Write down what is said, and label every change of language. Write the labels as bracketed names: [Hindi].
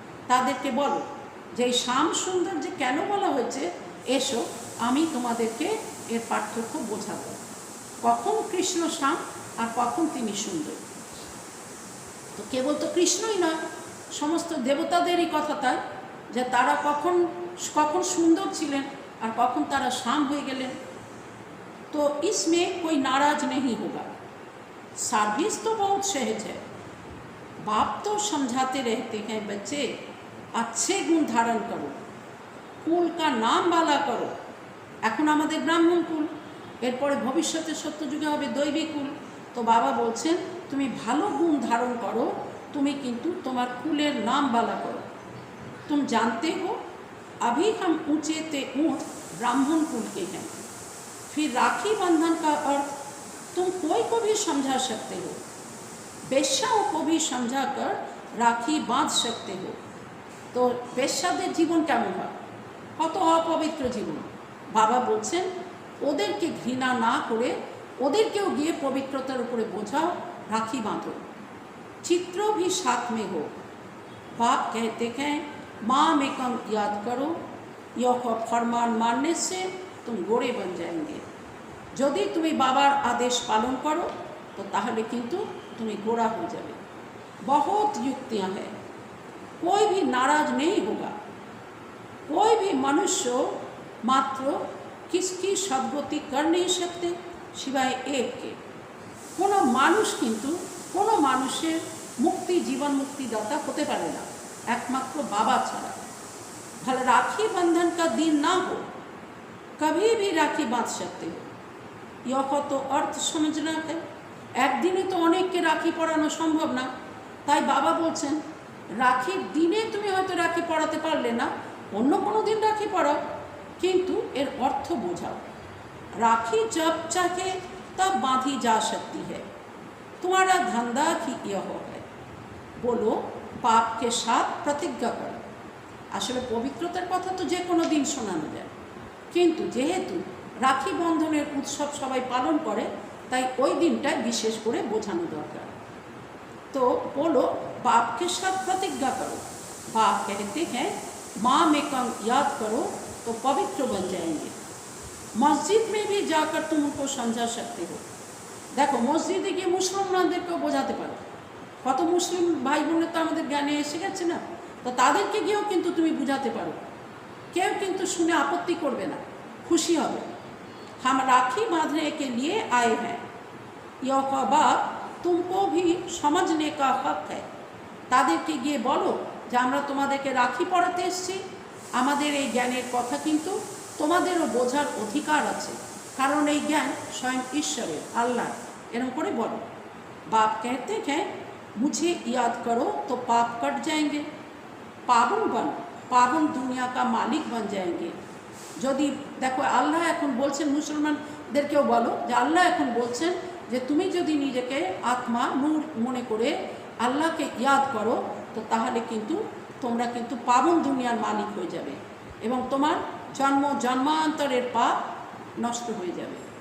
[Bangla] তাদেরকে বলো যে এই শ্যাম সুন্দর যে কেন বলা হয়েছে, এসো আমি তোমাদেরকে এর পার্থক্য বোঝাবো, কখন কৃষ্ণ শ্যাম আর কখন তিনি সুন্দর। তো কেবল তো কৃষ্ণই নয়, সমস্ত দেবতাদেরই কথা তাই যে তারা কখন কখন সুন্দর ছিলেন আর কখন তারা শ্যাম হয়ে গেলেন। [Hindi] তো इसमें कोई नाराज नहीं होगा, सर्विस तो बहुत सहज है। बाप तो समझाते रहते हैं बच्चे अच्छे गुण धारण करो, कुल का नाम वाला करो। [Bangla] এখন আমাদের ব্রাহ্মণ কুল, এরপরে ভবিষ্যতে সত্যযুগে হবে দৈবিক কুল। তো বাবা বলছেন তুমি ভালো গুণ ধারণ করো, তুমি কিন্তু তোমার কুলের [Hindi] नाम वाला करो। तुम जानते हो अभी हम ऊंचे ते ऊंच ब्राह्मण कुल के हैं। फिर राखी बंधन का अर्थ तुम कोई को भी समझा सकते हो, वेश्याओं को भी समझा कर राखी बांध सकते हो। [Bangla] तो বেশ্যাদের জীবন কেমন হয়, কত অপবিত্র জীবন। বাবা বলছেন ওদেরকে ঘৃণা না করে ওদেরকেও গিয়ে পবিত্রতার উপরে বোঝাও, রাখি বাঁধো। [Hindi] चित्र भी साथ में हो। बाप कहते हैं माँ में कम याद करो, यह फरमान मानने से तुम गोरे बन जाएंगे। यदि तुम्हें बाबार आदेश पालन करो तो ताहले किन्तु तुम्हें गोरा हो जाए। बहुत युक्तियाँ हैं, कोई भी नाराज नहीं होगा। कोई भी मनुष्य मात्र किसकी सद्गति कर नहीं सकते सिवाय एक के। [Bangla] কোনো মানুষ কিন্তু কোনো মানুষের মুক্তি জীবন মুক্তিদাতা হতে পারে না একমাত্র বাবা ছাড়া। [Hindi] भले राखी बंधन का दिन ना हो, कभी भी राखी बांध सकते हो। यह तो अर्थ समझना है। [Bangla] একদিনে তো অনেককে রাখি পরানো সম্ভব না, তাই বাবা বলছেন রাখির দিনে তুমি হয়তো রাখি পরাতে পারলে না, অন্য কোনো দিন রাখি পরাও, কিন্তু এর অর্থ বোঝাও। [Hindi] राखी जब चाहे तब बांधी जा सकती है, तुम्हारा धंधा ही यह है। बोलो पाप के साथ प्रतिज्ञा करो। [Bangla] আসলে পবিত্রতার কথা তো যে কোনো দিন শোনানো যায়, কিন্তু যেহেতু রাখি বন্ধনের উৎসব সবাই পালন করে তাই ওই দিনটায় বিশেষ করে বোঝানো দরকার। [Hindi] तो बोलो बाप के साथ प्रतिज्ञा करो। बाप कहते हैं माँ में कम याद करो तो पवित्र बन जाएंगे। मस्जिद में भी जाकर तुम उनको समझा सकते हो। देखो मस्जिदे [Bangla] गিয়ে মুসলমানদেরকেও বোঝাতে পারো। কত মুসলিম ভাই বোনের তো আমাদের জ্ঞানে এসে গেছে না, তো তাদেরকে গিয়েও কিন্তু তুমি বুঝাতে পারো, কেউ কিন্তু শুনে আপত্তি করবে না, খুশি হবে। [Hindi] हम राखी बांधने के लिए आए हैं, यह बात तुमको भी समझने का हक है। [Bangla] তাদেরকে গিয়ে বলো যে আমরা তোমাদেরকে রাখি পরাতে এসেছি, আমাদের এই জ্ঞানের কথা কিন্তু তোমাদেরও বোঝার অধিকার আছে, কারণ এই জ্ঞান স্বয়ং ঈশ্বরের আল্লাহ। এরকম করে বলো। [Hindi] बाप कहते हैं मुझे याद करो तो पाप कट जाएंगे। पावन बन, पावन दुनिया का मालिक बन जाएंगे। [Bangla] যদি দেখো আল্লাহ এখন বলছেন মুসলমানদেরকেও বলো যে আল্লাহ এখন বলছেন যে তুমি যদি নিজেকে আত্মা নূর মনে করে আল্লাহকে ইয়াদ করো তো তাহলে কিন্তু তোমরা কিন্তু পাবন দুনিয়ার মালিক হয়ে যাবে এবং তোমার জন্ম জন্মান্তরের পাপ নষ্ট হয়ে যাবে।